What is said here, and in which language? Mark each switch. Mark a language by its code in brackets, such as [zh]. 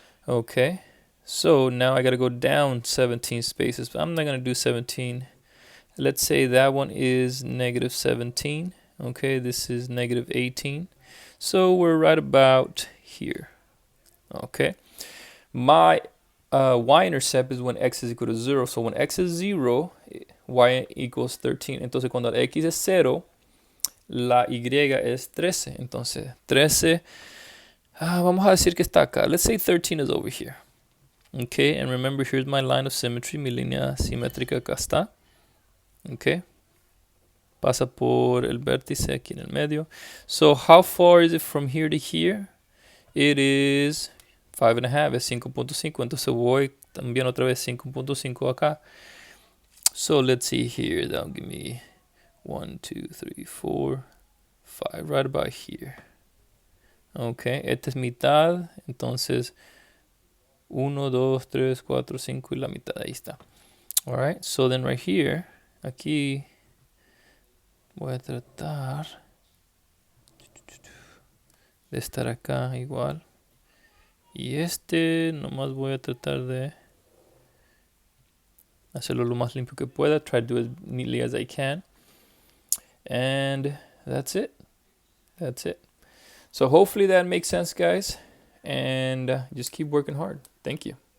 [en] Okay, so now I gotta go down 17 spaces, but I'm not gonna do 17. Let's say that one is negative 17. Okay, this is negative 18. So we're right about here. Okay, my y-intercept is when x is equal to 0. So when x is 0, y equals 13. [es] Entonces cuando x es 0, la y es 13. Entonces 13, vamos a decir que está acá. [en] Let's say 13 is over here. Okay, and remember, here's my line of symmetry. [es] Mi línea simétrica acá está. Okay, pasa por el vértice aquí en el medio. [en] So how far is it from here to here? It is 5.5, [es] es 5.5. Entonces voy también otra vez 5.5 acá. [en] So let's see here. That'll give me 1, 2, 3, 4, 5, right about here. [es] Okay, esta es mitad. Entonces 1, 2, 3, 4, 5 y la mitad. Ahí está. [en] Alright, so then right here, [es] aquí voy a tratar de estar acá igual. Y este nomás voy a tratar de hacerlo lo más limpio que pueda. [en] Try to do as neatly as I can. And that's it. That's it. So hopefully that makes sense, guys. And just keep working hard. Thank you.